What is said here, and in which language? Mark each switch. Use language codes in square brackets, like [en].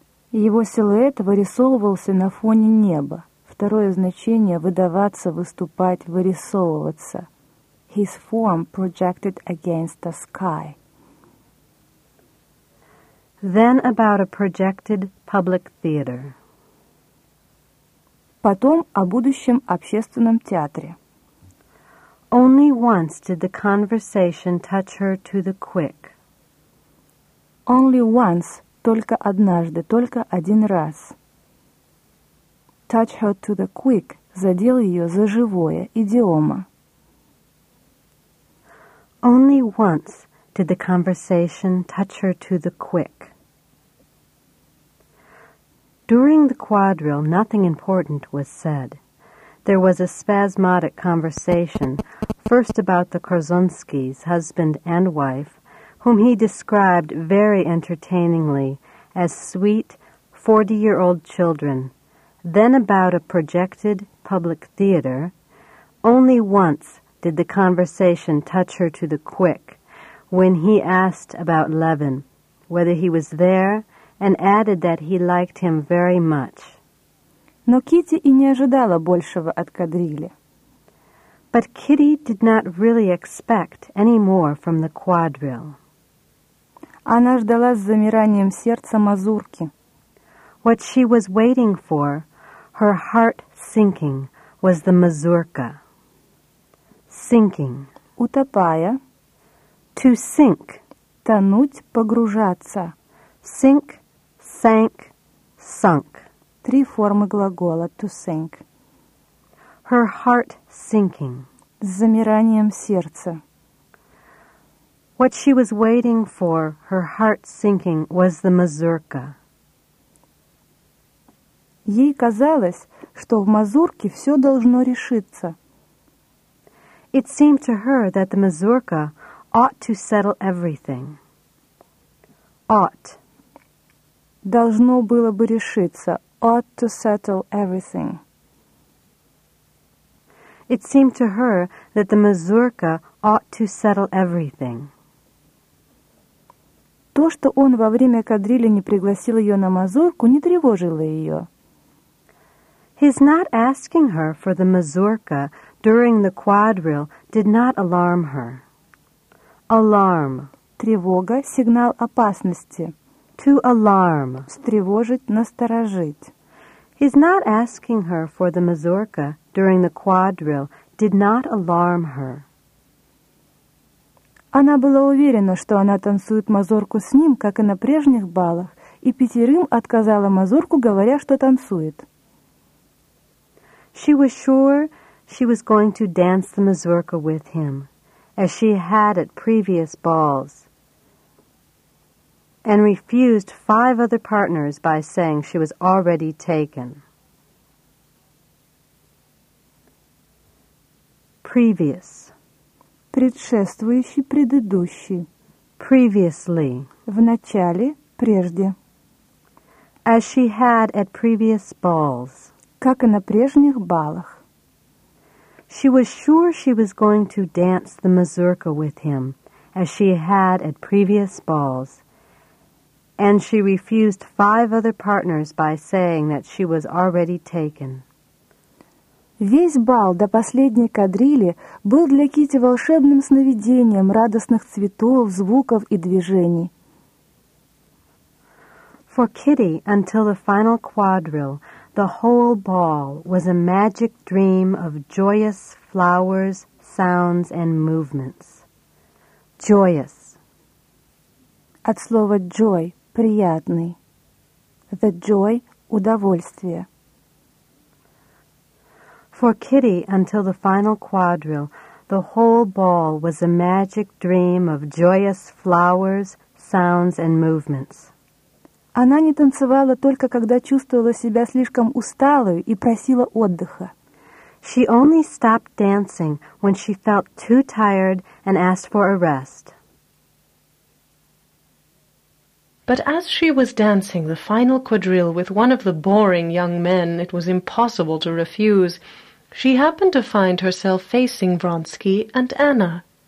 [ru] Его силуэт вырисовывался на фоне неба. Второе значение — выдаваться, выступать, вырисовываться. [en] His form projected against the sky. Then about a projected public theater. [ru] Потом о будущем общественном театре. [en] Only once did the conversation touch her to the quick. Only once, [ru] только однажды, только один раз. [en] Touch her to the quick, [ru] задел ее за живое, идиома. [en] Only once did the conversation touch her to the quick. During the quadrille, nothing important was said. There was a spasmodic conversation, first about the Korzonskis, husband and wife, whom he described very entertainingly as sweet 40-year-old children, then about a projected public theater. Only once did the conversation touch her to the quick, when he asked about Levin, whether he was there, and added that he liked him very much. [ru] Но Кити и не ожидала большего от кадрили. [en] But Kitty did not really expect any more from the quadrille. [ru] Она ждала с замиранием сердца мазурки. [en] What she was waiting for, her heart sinking, was the mazurka. Sinking. [ru] Утопая. [en] To sink. [ru] Тонуть, погружаться. [en] Sink, sank, sunk. [ru] Три формы глагола [en] to sink. Her heart sinking. [ru] С замиранием сердца. [en] What she was waiting for, her heart sinking, was the mazurka. [ru] Ей казалось, что в мазурке все должно решиться. [en] It seemed to her that the mazurka ought to settle everything. Ought. [ru] Должно было бы решиться. [en] Ought to settle everything. It seemed to her that the mazurka ought to settle everything. [ru] То, что он во время кадрили не пригласил ее на мазурку, не тревожило ее. [en] His not asking her for the mazurka during the quadrille did not alarm her. Alarm. [ru] Тревога, сигнал опасности. [en] To alarm. [ru] Встревожить, насторожить. [en] His not asking her for the mazurka during the quadrille did not alarm her. [ru] Она была уверена, что она танцует мазурку с ним, как и на прежних балах, и пятерым отказала мазурку, говоря, что танцует. [en] She was sure she was going to dance the mazurka with him, as she had at previous balls, and refused five other partners by saying she was already taken. Previous. [ru] Предшествующий, предыдущий. [en] Previously. [ru] В начале, прежде. [en] As she had at previous balls. [ru] Как и на прежних балах. [en] She was sure she was going to dance the mazurka with him, as she had at previous balls. And she refused five other partners by saying that she was already taken. [ru] Весь бал до последней кадрили был для Кити волшебным сновидением радостных цветов, звуков и движений. [en] For Kitty, until the final quadrille, the whole ball was a magic dream of joyous flowers, sounds, and movements. Joyous. [ru] От слова joy – приятный. [en] The joy [ru] – удовольствие. [en] For Kitty, until the final quadrille, the whole ball was a magic dream of joyous flowers, sounds, and movements. [ru] Она не танцевала только когда чувствовала себя слишком усталой и просила отдыха. [en] She only stopped dancing when she felt too tired and asked for a rest. But as she was dancing the final quadrille with one of the boring young men it was impossible to refuse, she happened to find herself facing Vronsky and Anna.